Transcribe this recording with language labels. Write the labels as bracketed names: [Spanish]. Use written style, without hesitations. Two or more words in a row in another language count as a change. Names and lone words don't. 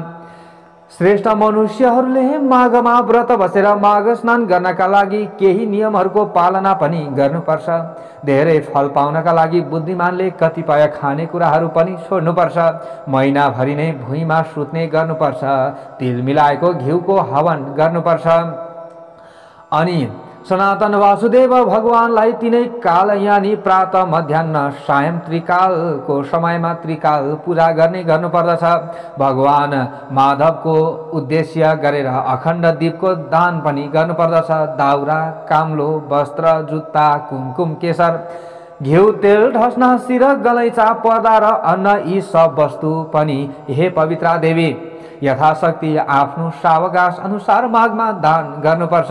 [Nepali] श्रेष्ठ मनुष्यहरूले माघमा व्रत बसेर माघ स्नान गर्नका लागि केही नियमहरूको पालना पनि गर्नुपर्छ। धेरै फल पाउनका लागि बुद्धिमानले कतिपय खानेकुराहरू पनि छोड्नुपर्छ। महिनाभरि नै भुइँमा सुत्ने गर्नुपर्छ। तिल मिलाएको घिउको हवन गर्नुपर्छ। अनि सनातन वासुदेव भगवानलाई तीनै काल यानी प्रातः मध्याह्न सायं त्रिकालको समयमा त्रिकाल पूजा गर्नुपर्दछ। भगवान माधवको उद्देश्य गरेर अखण्ड दीपको दान पनि गर्नुपर्दछ। दाउरा, काम्लो, वस्त्र, जुत्ता, कुमकुम, केशर, घिउ, तेल, ढस्ना, शिर, गलैँचा, पर्दा र अन्न यी सब वस्तु पनि हे पवित्रा देवी यथाशक्ति आफ्नो सावकाश अनुसार माघमा दान गर्नुपर्छ।